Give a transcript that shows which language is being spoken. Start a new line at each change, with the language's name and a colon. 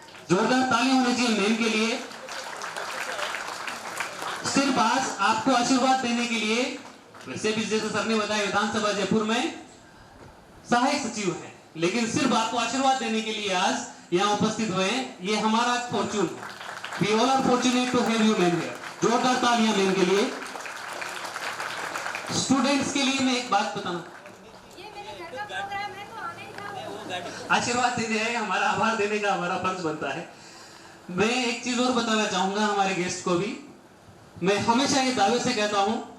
Hindi: जोरदार तालियां होनी चाहिए मैम के लिए. सिर्फ आज आपको आशीर्वाद देने के लिए, वैसे भी जैसे सर ने बताया विधानसभा जयपुर में सहायक सचिव है, लेकिन सिर्फ आपको आशीर्वाद देने के लिए आज यहाँ उपस्थित हुए हैं. ये हमारा फॉर्चून है.
English: We all are fortunate to have you men here.
Hindi: जोरदार तालियां मैम के लिए. स्टूडेंट्स के लिए मैं एक बात बताऊं, आशीर्वाद देने है, हमारा आभार देने का हमारा फर्ज बनता है. मैं एक चीज और बताना चाहूंगा हमारे गेस्ट को भी. मैं हमेशा ये दावे से कहता हूं